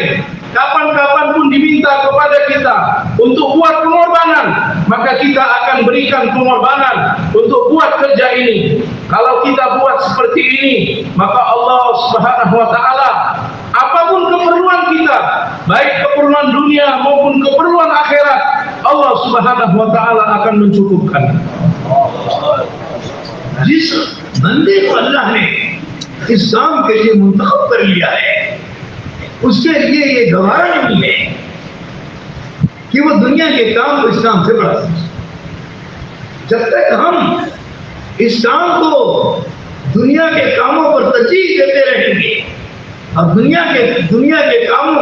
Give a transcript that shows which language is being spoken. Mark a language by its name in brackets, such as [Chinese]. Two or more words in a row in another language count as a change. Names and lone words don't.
[Malay] Kapan-kapan pun diminta kepada kita untuk buat pengorbanan, maka kita akan berikan pengorbanan untuk buat kerja ini. Kalau kita buat seperti ini, maka Allah [Arabic] سبحانه وتعالى, [Malay] apapun keperluan kita, baik keperluan dunia maupun keperluan akhirat, Allah [Arabic] سبحانه وتعالى [Malay] akan mencukupkan. [Urdu] جس بندے کو اللہ نے اس کام کے لیے منتخب کر لیا ہے، اس کے لیے یہ گوارا نہیں ہے کہ وہ دنیا کے کام کو اس کام سے بڑھا سکے. جب تک ہم اس کام کو دنیا کے کاموں پر ترجیح دیتے رہیں گے اور دنیا کے کاموں